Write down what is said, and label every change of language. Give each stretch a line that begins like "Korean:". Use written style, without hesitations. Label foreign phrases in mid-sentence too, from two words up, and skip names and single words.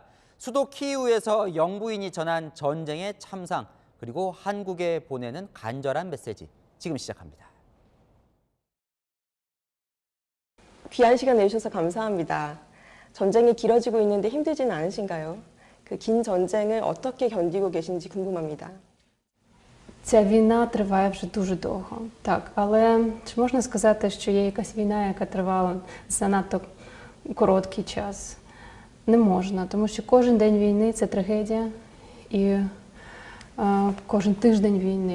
Korean: 수도 키이우에서 영부인이 전한 전쟁의 참상, 그리고 한국에 보내는 간절한 메시지, 지금 시작합니다. 귀한 시간 내주셔서 감사합니다. 전쟁이 길어지고 있는데 힘들지는 않으신가요? 그 긴 전쟁을 어떻게 견디고 계신지 궁금합니다.
Ukrainian: Ця війна триває вже дуже довго, так, але чи можна сказати, що є якась війна, яка тривала занадто короткий час? Не можна, тому що кожен день війни – це трагедія, і кожен тиждень війни.